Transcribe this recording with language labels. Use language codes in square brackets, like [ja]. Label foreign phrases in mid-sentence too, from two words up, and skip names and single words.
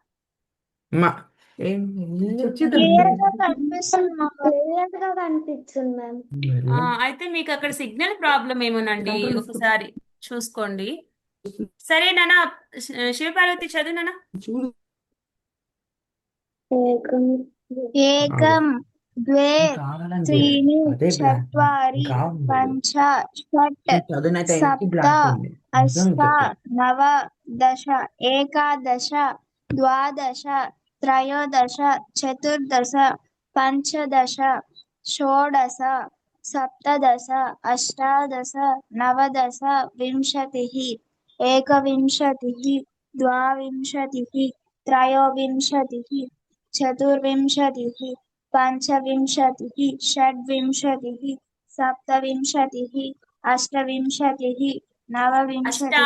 [te] అయితే మీకు అక్కడ సిగ్నల్ ప్రాబ్లం ఏమోనండి, ఒకసారి చూసుకోండి. సరే నాన్న. శివపార్వతి చదువు నాన్న. చూడు. [sa] ఏకం, द्वे [te] కావాలని [sa] त्रीणि [te] అదే బ్లాక్ [sa] चत्वारि [te] కావాలి [sa] पञ्च षट् [te] చదివిన టైంకి [sa] सप्त [te] బ్లాక్ ఉంది నిజం [sa] अष्ट [te] చెప్పు [sa] नव दश एकादश द्वादश त्रयोदश चतुर्दश पञ्चदश षोडश सप्तदश अष्टादश नवदश विंशतिः एकविंशतिः द्वाविंशतिः त्रयोविंशतिः चतुर्विंशतिः पञ्चविंशतिः षड्विंशतिः सप्तविंशतिः अष्टविंशतिः नवविंशतिः